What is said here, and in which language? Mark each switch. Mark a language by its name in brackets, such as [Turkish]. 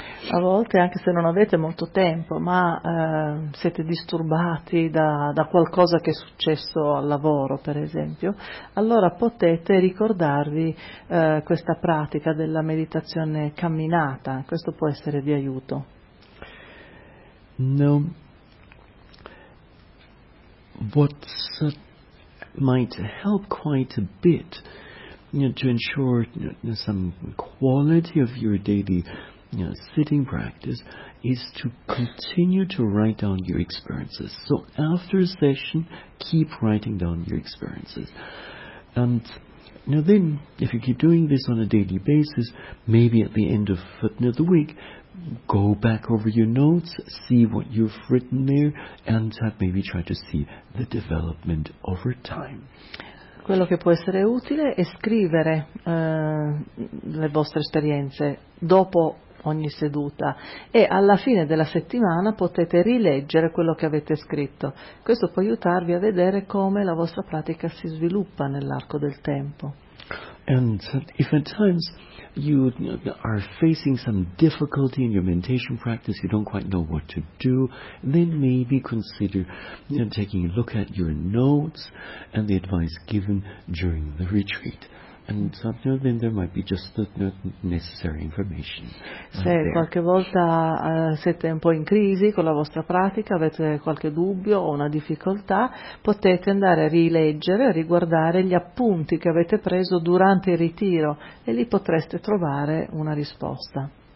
[Italian] A volte, anche se non avete molto tempo, ma siete disturbati da qualcosa che è successo al lavoro, per esempio, allora potete ricordarvi questa pratica della meditazione camminata. Questo può essere di aiuto. [English] No, what might help quite a bit, you know, to ensure, you know, some quality of your daily, you know, sitting practice is to continue to write down your experiences. So after a session, keep writing down your experiences. And now then, if you keep doing this on a daily basis, maybe at the end of the week, go back over your notes, see what you've written there, and maybe try to see the development over time. [Italian] Quello che può essere utile è scrivere le vostre esperienze dopo ogni seduta, e alla fine della settimana potete rileggere quello che avete scritto. Questo può aiutarvi a vedere come la vostra pratica si sviluppa nell'arco del tempo. [English] And if at times you are facing some difficulty in your meditation practice, you don't quite know what to do, then maybe consider, you know, taking a look at your notes and the advice given during the retreat. And then there might be just the necessary information. [Italian] Se qualche volta siete un po' in crisi con la vostra pratica, avete qualche dubbio o una difficoltà, potete andare a rileggere, a riguardare gli appunti che avete preso durante il ritiro, e lì potreste trovare una risposta.